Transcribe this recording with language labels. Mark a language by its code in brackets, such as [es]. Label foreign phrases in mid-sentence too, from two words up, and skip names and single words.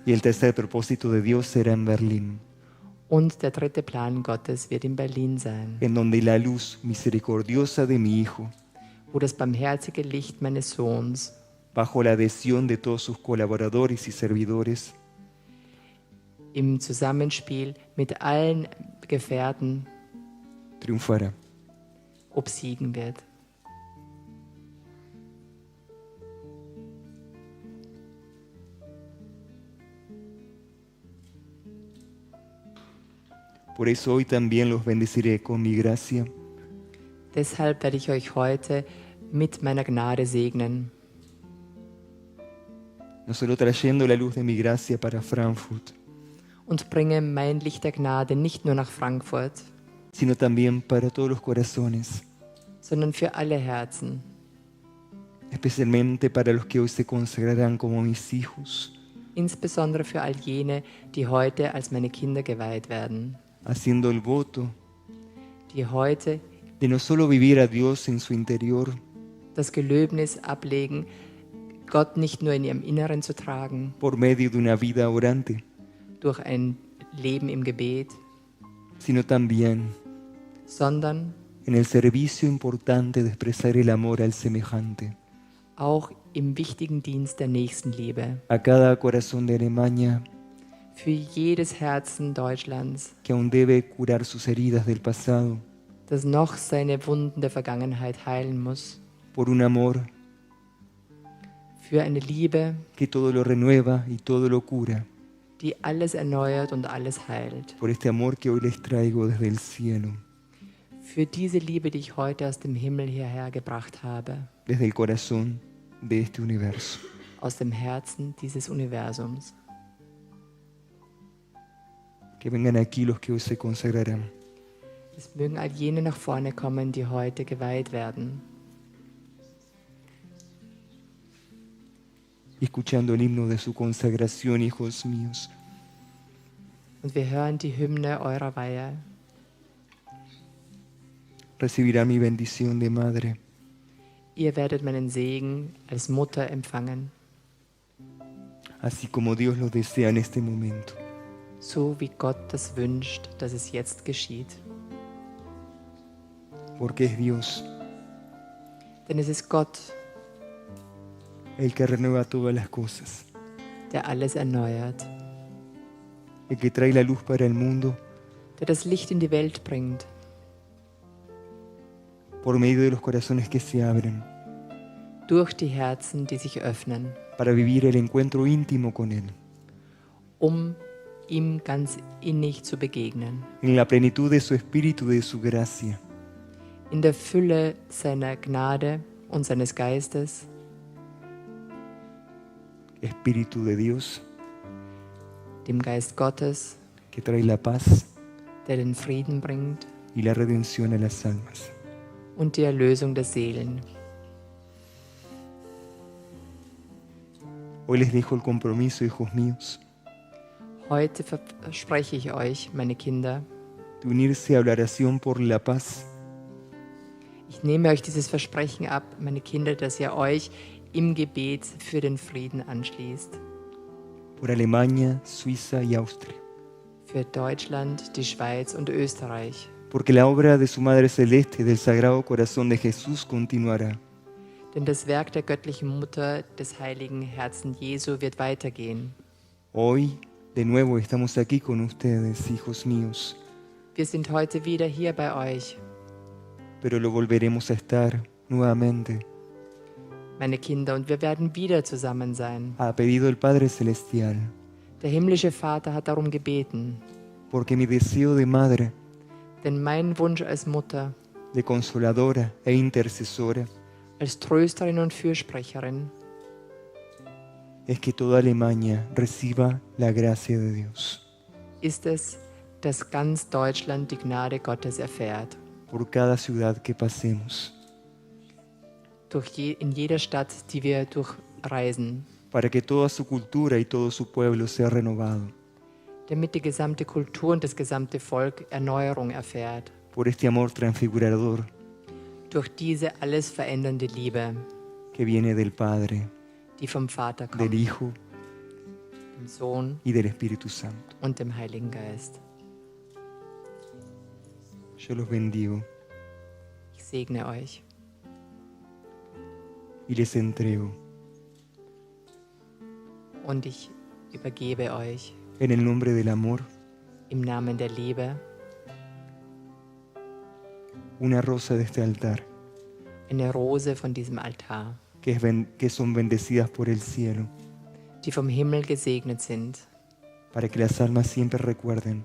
[es] y el tercer propósito de Dios será en Berlín, [de] Und der dritte Plan Gottes wird in Berlin sein, [es] en donde la luz misericordiosa de mi Hijo, [de] wo das barmherzige Licht meines Sohns [es] bajo la adhesión de todos sus colaboradores y servidores, [de] im Zusammenspiel mit allen Gefährten [es] triunfará. [de] obsiegen wird. [es] Por eso hoy también los bendeciré con mi gracia, [de] Deshalb werde ich euch heute mit meiner Gnade segnen, [es] no solo trayendo la luz de mi gracia para Frankfurt, [de] und bringe mein Licht der Gnade nicht nur nach Frankfurt, [es] sino también para todos los corazones, [de] sondern für alle Herzen, [es] especialmente para los que hoy se consagrarán como mis hijos, [de] insbesondere für all jene, die heute als meine Kinder geweiht werden, [es] haciendo el voto [de] die heute [es] de no solo vivir a Dios en su interior, [de] das Gelöbnis ablegen, Gott nicht nur in ihrem Inneren zu tragen, [es] por medio de una vida orante, [de] durch ein Leben im Gebet, [es] sino también [de] sondern [es] en el servicio importante de expresar el amor al semejante, [de] auch im wichtigen Dienst der Nächstenliebe, [es] a cada corazón de Alemania [de] für jedes Herzen Deutschlands, [es] que aún debe curar sus heridas del pasado, [de] das noch seine Wunden der Vergangenheit heilen muss, [es] por un amor [de] für eine Liebe, [es] que todo lo renueva y todo lo cura, [de] die alles erneuert und alles heilt, [es] por este amor que hoy les traigo desde el cielo, [de] für diese Liebe, die ich heute aus dem Himmel hierher gebracht habe, [es] desde el corazón de este universo. [de] aus dem Herzen dieses Universums. [es] Que vengan aquí los que hoy se consagrarán. [de] Es mögen all jene nach vorne kommen, die heute geweiht werden, [es] Y escuchando el himno de su consagración, hijos míos, [de] und wir hören die Hymne eurer Weihe. [es] recibirán mi bendición de madre, [de] Ihr werdet meinen Segen als Mutter empfangen, [es] así como Dios lo desea en este momento. [de] so wie Gott das wünscht, dass es jetzt geschieht. [es] Porque es Dios [de] Denn es ist Gott, [es] el que renueva todas las cosas, [de] der alles erneuert, [es] el que trae la luz para el mundo [de] der das Licht in die Welt bringt, [es] por medio de los corazones que se abren [de] durch die Herzen, die sich öffnen, [es] para vivir el encuentro íntimo con Él, [de] um ihm ganz innig zu begegnen, [es] en la plenitud de su espíritu y de su gracia, [de] in der Fülle seiner Gnade und seines Geistes, [es] espíritu de Dios [de] dem Geist Gottes, [es] que trae la paz [de] der den Frieden bringt [es] y la redención a las almas. [de] und die Erlösung der Seelen. [es] Hoy les dejo el compromiso, hijos míos, [de] Heute verspreche ich euch, meine Kinder, [es] de unirse a la oración por la paz, [de] ich nehme euch dieses Versprechen ab, meine Kinder, dass ihr euch im Gebet für den Frieden anschließt. [es] por Alemania, Suiza y Austria, [de] Für Deutschland, die Schweiz und Österreich. [es] porque la obra de su Madre Celeste del Sagrado Corazón de Jesús continuará. [de] Denn das Werk der göttlichen Mutter des heiligen Herzen Jesu wird weitergehen. [es] Hoy De nuevo estamos aquí con ustedes, hijos míos, [de] Wir sind heute wieder hier bei euch, [es] pero lo volveremos a estar nuevamente. [de] meine Kinder, und wir werden wieder zusammen sein. [es] Ha pedido el Padre Celestial, [de] Der himmlische Vater hat darum gebeten, [es] porque mi deseo de madre, [de] denn mein Wunsch als Mutter, [es] de consoladora e intercesora, [de] als Trösterin und Fürsprecherin, [es] es que toda Alemania reciba la gracia de Dios [de] ist es, dass ganz Deutschland die Gnade Gottes erfährt. [es] por cada ciudad que pasemos, [de] In jeder Stadt, die wir durchreisen, [es] para que toda su cultura y todo su pueblo sea renovado [de] damit die gesamte Kultur und das gesamte Volk Erneuerung erfährt. [es] por este amor transfigurador [de] Durch diese alles verändernde Liebe, [es] que viene del Padre, [de] die vom Vater [es] del [de] kommt, [es] Hijo [de] dem Sohn [es] y del Espíritu Santo. [de] und dem Heiligen Geist. [es] Yo los bendigo [de] Ich segne euch [es] y les entrego [de] und ich übergebe euch [es] en el nombre del amor [de] im Namen der Liebe [es] una rosa de este altar [de] eine Rose von diesem Altar, [es] que son bendecidas por el cielo, [de] die vom Himmel gesegnet sind, [es] para que las almas siempre recuerden